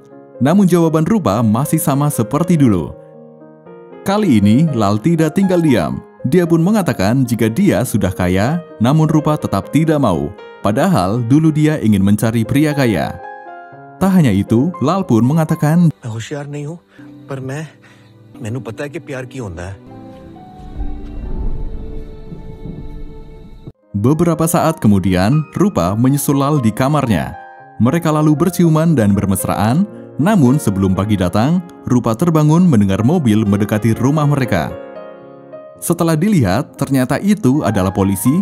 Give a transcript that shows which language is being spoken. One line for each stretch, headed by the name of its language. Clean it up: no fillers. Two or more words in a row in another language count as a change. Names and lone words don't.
Indonesian: Namun jawaban Rupa masih sama seperti dulu. Kali ini, Lal tidak tinggal diam. Dia pun mengatakan jika dia sudah kaya, namun Rupa tetap tidak mau. Padahal dulu dia ingin mencari pria kaya. Tak hanya itu, Lal pun mengatakan,
Hindi: मैं होशियार नहीं हूँ, पर मैनू पता है कि प्यार की होता है।
Indonesian: Beberapa saat kemudian, Rupa menyusul Lal di kamarnya. Mereka lalu berciuman dan bermesraan, namun sebelum pagi datang, Rupa terbangun mendengar mobil mendekati rumah mereka. Setelah dilihat, ternyata itu adalah polisi.